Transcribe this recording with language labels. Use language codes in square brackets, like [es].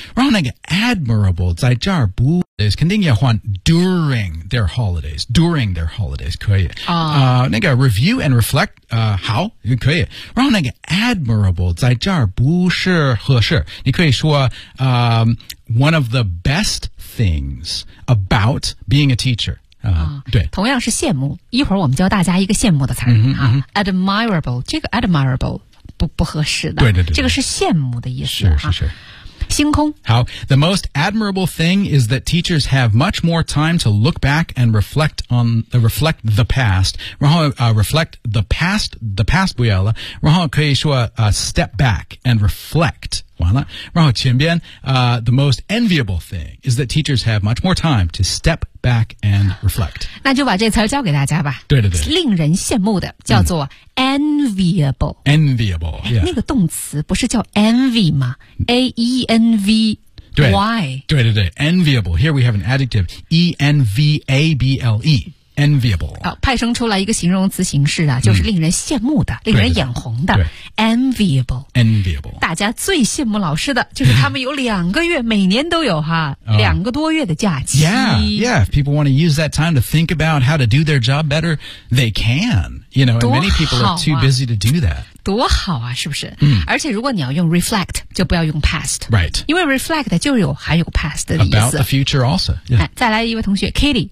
[zh] 然后那个 admirable, 在这儿不。肯定要换 [en] during their holidays, [zh] 可以。那个 review and reflect, 好可以。然后那个 admirable, 在这儿不是合适。你可以说 [en] one of the best things about being a teacher. [zh] 对。同样是羡慕一会儿我们教大家一个羡慕的词。嗯嗯、 admirable, 这个 admirable 不合适的。对对对。这个是羡慕的意思。是。星空。 [en] 好 The most admirable thing is that teachers have much more time to look back and reflect on, reflect the past. 然后reflect the past 不要了。 [zh] 然后可以说 [en] step back and reflect. 完了。 [zh] 然后前边 [en] the most enviable thing is that teachers have much more time to step back and reflect. [zh] 那就把这词教给大家吧。对对对。令人羡慕的叫做enviable. [en] Enviable, yeah. [zh] 那个动词不是叫 envy 吗 ?A-E-N-V-Y. [en] 对。Enviable. Here we have an adjective. E-N-V-A-B-L-E. Enviable. [zh] 好派生出来一个形容词形式啊就是令人羡慕的令人眼红的。 [en] Enviable. Enviable. [zh] 大家最羡慕老师的就是他们有两个月每年都有哈、两个多月的假期。 [en] Yeah. If people want to use that time to think about how to do their job better, they can. You know, and many people are too busy to do that. [zh] 多好啊，是不是？嗯。而且如果你要用 reflect, 就不要用 past. [en] Right. [zh] 因为 reflect 就有含有 past 的意思。 [en] About the future also. Yeah. [zh] 再来一位同学 ,Katie.